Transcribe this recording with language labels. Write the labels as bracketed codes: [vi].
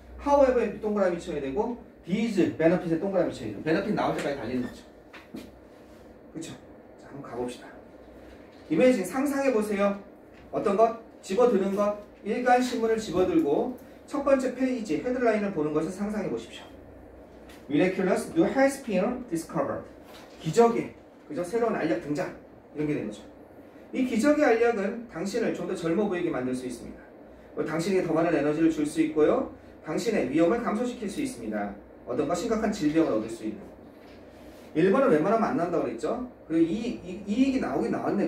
[ko] however에 동그라미 쳐야 되고 these, benefit에 동그라미 쳐야 되고 benefit 나올 때까지 달리는 거죠. 그렇죠? 자, 한번 가봅시다. 이미징 상상해 보세요. 어떤 것? 집어드는 것. 일간 신문을 집어들고 첫 번째 페이지 헤드라인을 보는 것을 상상해 보십시오. [en] Miraculous new health pill discovered. [ko] 기적의 그죠? 새로운 알약 등장. 이런 게 되는 거죠. 이 기적의 알약은 당신을 좀 더 젊어 보이게 만들 수 있습니다. 당신에게 더 많은 에너지를 줄 수 있고요. 당신의 위험을 감소시킬 수 있습니다. 어떤가 심각한 질병을 얻을 수 있는. 1번은 웬만하면 안 나온다고 그랬죠? 그리고 이익이 나오긴 나왔네.